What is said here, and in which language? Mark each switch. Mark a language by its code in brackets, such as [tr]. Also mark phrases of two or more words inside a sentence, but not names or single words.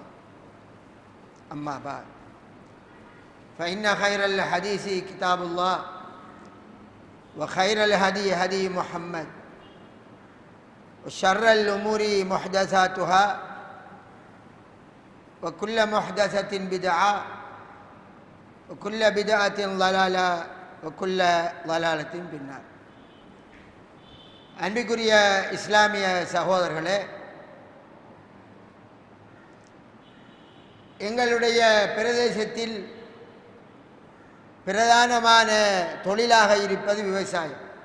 [ar] أما بعد فإن خير الحديث كتاب الله وخير الهدي هدي محمد وشر الأمور محدثاتها وكل محدثة بدعة وكل بدعة ضلالة وكل ضلالة في النار. [ta] அன்பிற்குரிய இஸ்லாமிய சகோதரர்களே, எங்களுடைய பிரதேசத்தில் பிரதானமான தொழிலாக இருப்பது விவசாயம்.